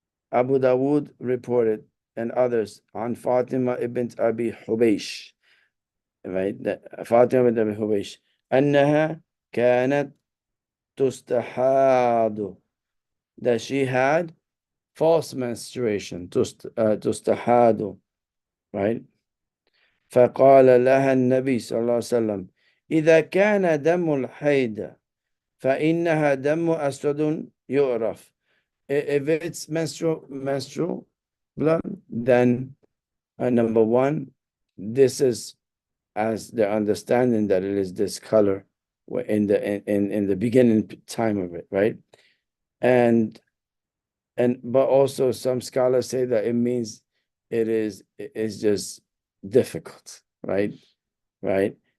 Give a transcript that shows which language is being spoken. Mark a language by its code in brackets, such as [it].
[en] Abu Dawood reported, and others, on Fatima ibn Abi Hubaysh, right? Fatima ibn Abi Hubaysh, [ar] أنها كانت تستحاض, [en] that she had false menstruation, تستحاض, right? [ar] فقال لها النبي صلى الله عليه وسلم إذا كان دم الحيض فإنها دم أسود يعرف. [en] If it's menstrual blood, then number one, this is as the understanding that it is this color in the beginning time of it, right? And but also some scholars say that it means it's just difficult, right? Right.